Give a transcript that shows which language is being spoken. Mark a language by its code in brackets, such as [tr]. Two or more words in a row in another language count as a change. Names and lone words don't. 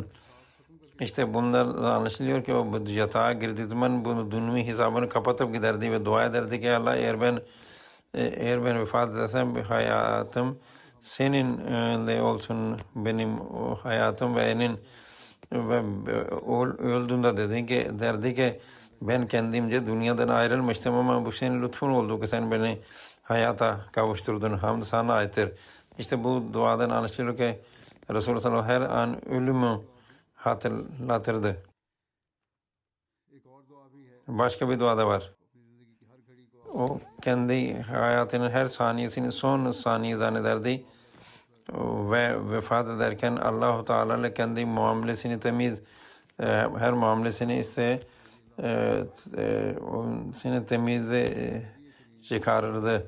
[tr] İşte bunlar anlaşılıyor ki o yatağa girdiği zaman bunu dünyanın hesabını kapatıp giderdi ve dua ederdi ki Allah eğer ben vefat edersem hayatım seninle olsun benim hayatım ve öldüğünde derdi ki ben kendimce dünyadan ayrılmıştım ama bu senin lütfun oldu ki sen beni hayata kavuşturdun. Hamd sana aittir. İşte bu duadan anlaşılıyor ki [ar] رسول الله صلى الله عليه وسلم [tr] her an ölümü hatırlatırdı. [hi] एक और दुआ भी है [tr] Başka bir dua da var. [hi] अपनी ज़िंदगी की हर घड़ी को [tr] O kendi hayatının her saniyesini son saniye zannederdi ve vefat ederken [ar] الله تعالى [tr] ile kendi muamelesini temiz her muamelesini ise seni temize çıkarırdı.